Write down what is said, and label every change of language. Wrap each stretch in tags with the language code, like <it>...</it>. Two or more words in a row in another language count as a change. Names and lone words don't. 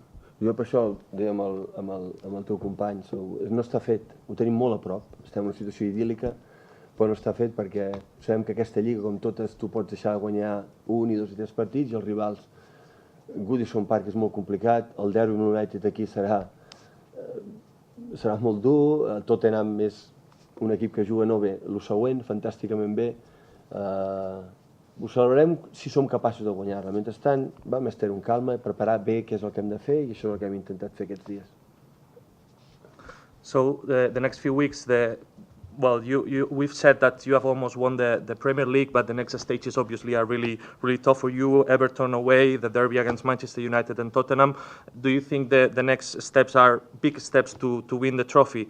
<ca>Jo per això deia amb el teu company, no està fet, ho tenim molt a prop, estem en una situació idíl·lica, però no està fet perquè sabem que aquesta lliga, com totes, tu pots deixar de guanyar 1, 2 i 3 partits, i els rivals, Goodison Park és molt complicat, el derbi amb United aquí serà molt dur, Tottenham és un equip que juga no bé, el següent, fantàsticament bé, ho celebrarem si som capaços de guanyar-la. Mentrestant, vam estar amb calma, preparar bé què és el que hem de fer, i això és el que hem intentat fer aquests dies.</ca> <en>So the next few weeks, we've said that you have almost won the Premier League, but the next stages obviously are really, really tough for you. Everton away, the derby against Manchester United and Tottenham. Do you think the next steps are big steps to win the trophy?</en>